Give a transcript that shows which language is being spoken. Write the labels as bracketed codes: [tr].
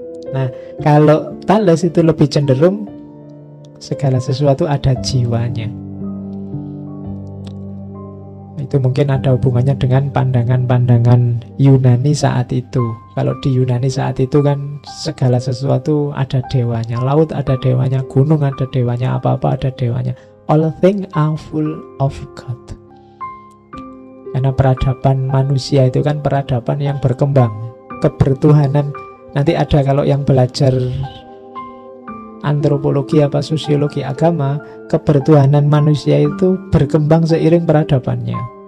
[id] Nah, kalau Thales itu lebih cenderung segala sesuatu ada jiwanya. Itu mungkin ada hubungannya dengan pandangan-pandangan Yunani saat itu. Kalau di Yunani saat itu kan segala sesuatu ada dewanya. Laut ada dewanya, gunung ada dewanya, apa-apa ada dewanya. [en] All things are full of God. [id] Karena peradaban manusia itu kan peradaban yang berkembang. Kebertuhanan, nanti ada kalau yang belajar antropologi apa sosiologi agama, kebertuhanan manusia itu berkembang seiring peradabannya.